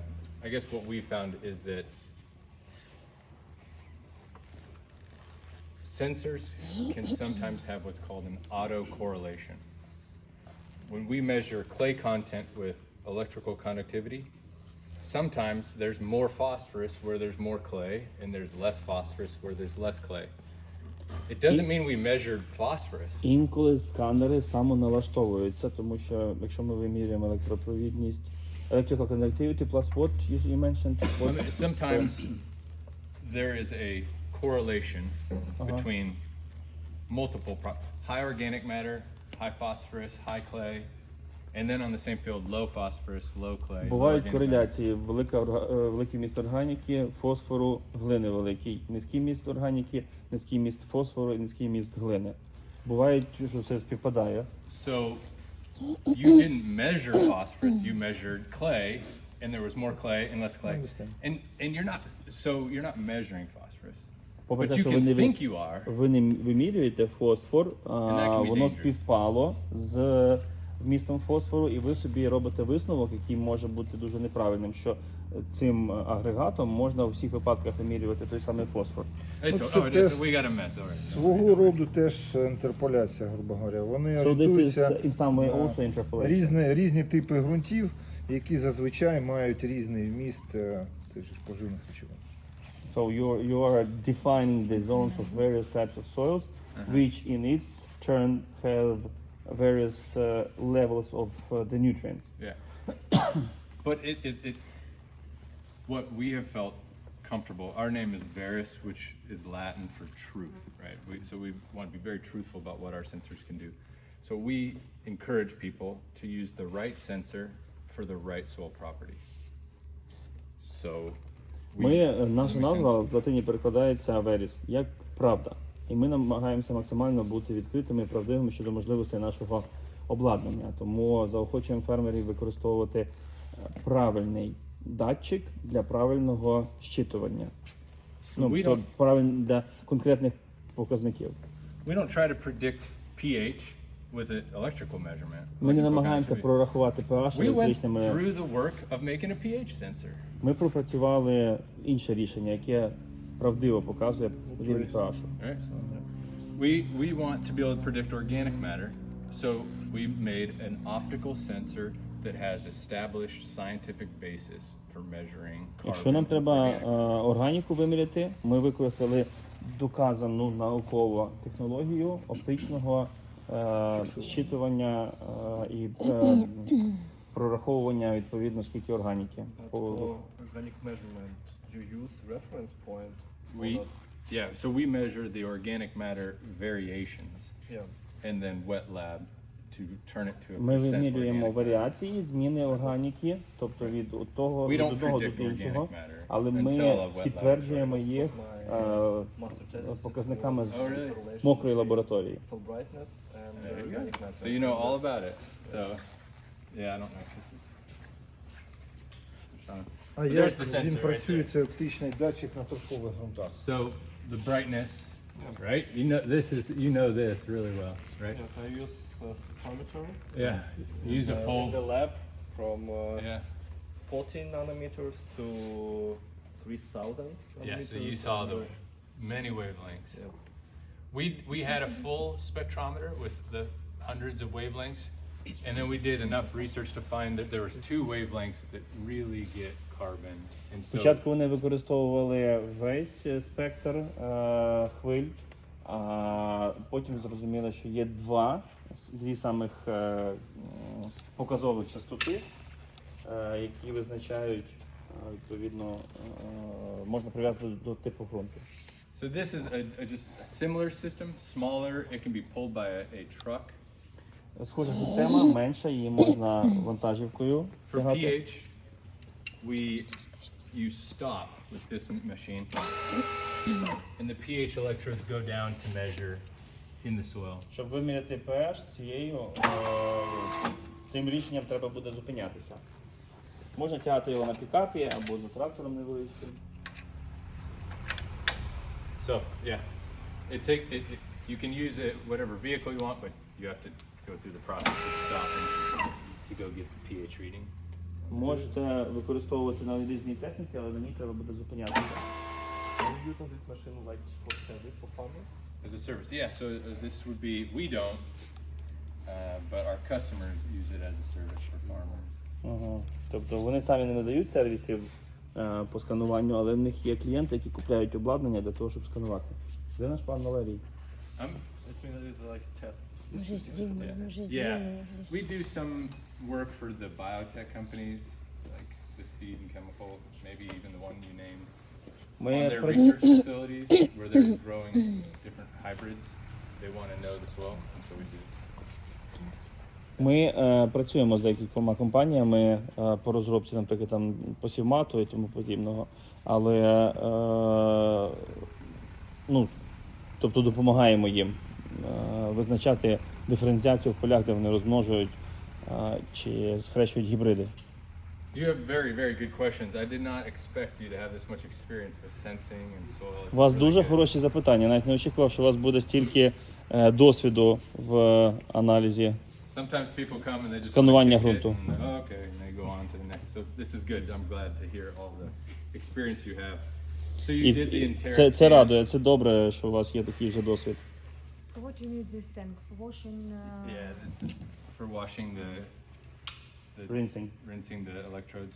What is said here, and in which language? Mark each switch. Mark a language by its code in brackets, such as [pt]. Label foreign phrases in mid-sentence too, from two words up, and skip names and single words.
[en] I guess what we found is that sensors can sometimes have what's called an autocorrelation. When we measure clay content with electrical conductivity, sometimes there's more phosphorus where there's more clay, and there's less phosphorus where there's less clay. It doesn't mean we measured phosphorus. [uk] Інколи сканери самоналаштовуються, тому що якщо ми вимірюємо електропровідність [en] Electrical conductivity plus what you mentioned? I What? mean, sometimes there is a correlation between multiple high organic matter, high phosphorus, high clay, and then on the same field, low phosphorus, low clay. low [uk] Бувають [en] organic matter. [uk] кореляції, великий міст органіки, фосфору, глини великий, низький міст органіки, низький міст фосфору і низький міст глини. Бувають, що це співпадає. [en] So you didn't measure phosphorus, you measured clay, and there was more clay and less clay. understand. And you're not measuring phosphorus. [uk] Попри [en] But [uk] те, [en] you [uk] що [en] can [uk] ви [en] think you are. [uk] ви не вимірюєте фосфор, [en] that can be [uk] воно [en] dangerous. [uk] співпало з вмістом фосфору, і ви собі робите висновок, який може бути дуже неправильним, що цим агрегатом можна у всіх випадках вимірювати той самий фосфор. [en] It's, [uk] це [en] it is, [uk] теж [en] we got a mess. All right. [uk] свого роду теж інтерполяція, [ru] грубо говоря. [uk] Вони [en] So this is [uk] орієнтуються [en] in some way [uk] на [en] also interpolation. [uk] різні типи ґрунтів, які зазвичай мають різний вміст цих же поживних речовин. [en] So you are defining the zones of various types of soils, which in its turn have various levels of the nutrients. Yeah. But it what we have felt comfortable, our name is VERIS, which is Latin for truth, right? So we want to be very truthful about what our sensors can do. So we encourage people to use the right sensor for the right soil property. So [uk] Наша назва в латині перекладається VERIS, як правда. І ми намагаємося максимально бути відкритими і правдивими щодо можливостей нашого обладнання. Тому заохочуємо фермерів використовувати правильний датчик для правильного щитування. [en] we don't- [uk] Правильний для конкретних показників. [en] we don't try to predict pH with an electrical measurement. [uk] Ми не [en] electrical [uk] намагаємося [en] chemistry. [uk] прорахувати pH [en] We went [uk] електричними. [en] through the work of making a pH sensor. [uk] Ми пропрацювали інше рішення, яке правдиво показує рівень pH. [en] Right? We want to be able to predict organic matter, so we made an optical sensor that has established scientific basis for measuring carbon. [uk] Якщо нам треба [en] organic. [uk] органіку виміряти, ми використали доказану наукову технологію оптичного щитування і прораховування відповідно скільки органіки. [en] But for organic measurement, you use reference point. or We, not? yeah, so we measure the organic matter variations Yeah. and then wet lab to turn it to a [uk] Ми [en] percent [uk] вимірюємо [en] organic matter. [uk] варіації, зміни органіки, тобто від того [en] We [uk] до [en] don't [uk] одного [en] predict [uk] до іншого, [en] organic matter [uk] але [en] until a [uk] ми [en] wet lab [uk] підтверджуємо [en] occurs. [uk] їх [en] My master thesis [uk] показниками [en] was [uk] з [en] Oh, really? correlation [uk] мокрої [en] between [uk] лабораторії. [en] cell brightness and There you go. organic matter. So you know all about it. So, yeah, I don't know if this is. Sean. [uk] А [en] But [uk] як [en] there's the [uk] він [en] sensor right [uk] працює, [en] there. [uk] це оптичний датчик на торфових ґрунтах? [en] So the brightness, right? You know this really well, right? Yeah, I use spectrometer. Yeah. You use a in full. the lab from Yeah. 14 nanometers to 3000 Yeah. nanometers. So you saw and, the many wavelengths. yeah. We had a full spectrometer with the hundreds of wavelengths, and then we did enough research to find that there was two wavelengths that really get carbon. And so [uk] Спочатку вони використовували весь спектр хвиль, а потім зрозуміли, що є дві самих показових частоти, які визначають, відповідно, можна прив'язати до типу ґрунту. [en] So this is just a similar system, smaller. It can be pulled by a truck. [uk] Схожа система, менша, її можна вантажівкою [en] For [uk] тягати. [en] pH, you stop with this machine, and the pH electrodes go down to measure in the soil. [uk] Щоб виміряти pH цим рішенням треба буде зупинятися. Можна тягати його на пікапі або за трактором невеличким. [en] So yeah, you can use it whatever vehicle you want, but you have to go through the process of stopping to go get the pH reading. [uk] Можете використовувати на різні техніки, але на ній треба буде зупинятися. [en] Are you using this machine like for service for farmers? As a service, yeah. So this would be we don't, but our customers use it as a service for farmers. [uk] Ага. Тобто вони самі не надають сервісів по скануванню, але в них є клієнти, які купляють обладнання для того, щоб сканувати. Де наш пан Валерій? [en] I'm, It means it's like test. [ru] Уже сделано, уже [en] yeah, [ru] сделано. [en] we do some work for the biotech companies. the seed and chemical, maybe even the one you named, on [uk] Ми, [en] their [uk] пра- [en] research facilities where they're growing different hybrids. They want to know the soil, and so we do. [uk] ми працюємо з декількома компаніями по розробці, наприклад, там посівмату і тому подібного, але ну, тобто допомагаємо їм визначати диференціацію в полях, де вони розмножують чи схрещують гібриди. [en] You have very, very good questions. I did not expect you to have this much experience with sensing and soil. It's [uk] У вас [en] really [uk] дуже [en] good. [uk] хороші запитання. Навіть не очікував, що у вас буде стільки досвіду в аналізі. [en] Sometimes people come and they just [uk] Сканування [en] wanna kick it [uk] ґрунту. [en] and, oh, okay, and they go on to the next. So this is good. I'm glad to hear all the experience you have. So you did the [uk] І це [en] Intera. [uk] радує, це добре, що у вас є такий вже досвід. [en] For what you need this tank? For washing? Yeah, it's just for washing the rinsing the electrodes.